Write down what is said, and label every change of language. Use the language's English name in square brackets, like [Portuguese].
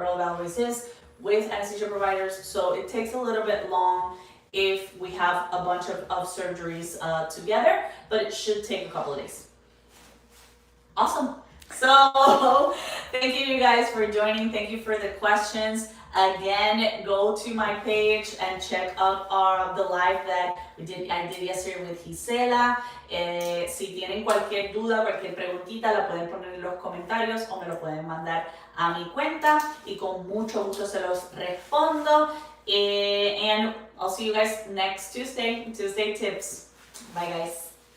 [English] Earl evaluates his with anesthesia providers. So it takes a little bit long if we have a bunch of surgeries together, but it should take a couple of days. Awesome. So thank you guys for joining. Thank you for the questions. Again, go to my page and check out the live that I did yesterday with Gisela. [Spanish] Si tienen cualquier duda, cualquier preguntita, la pueden poner en los comentarios o me lo pueden mandar a mi cuenta y con mucho gusto se los respondo. [English] And I'll see you guys next Tuesday tips. Bye guys.